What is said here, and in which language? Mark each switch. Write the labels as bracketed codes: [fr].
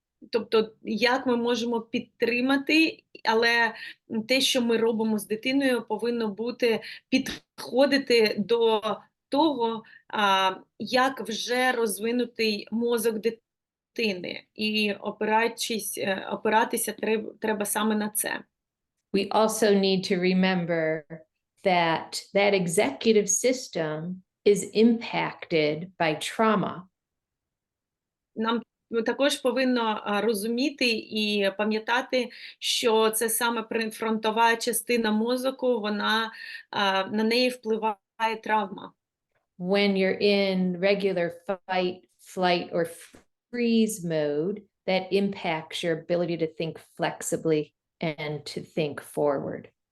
[uk] Тобто, як ми можемо підтримати, але те, що ми робимо з дитиною, повинно підходити до того, як вже розвинутий мозок дитини. І опиратися треба саме на це. [en] We also need to remember that that executive system is impacted by trauma. [uk] Нам також повинно розуміти і пам'ятати, що це саме префронтова частина мозку, на неї впливає травма. [en] when you're in regular fight, flight, or freeze mode, that impacts your ability to think flexibly and to think forward.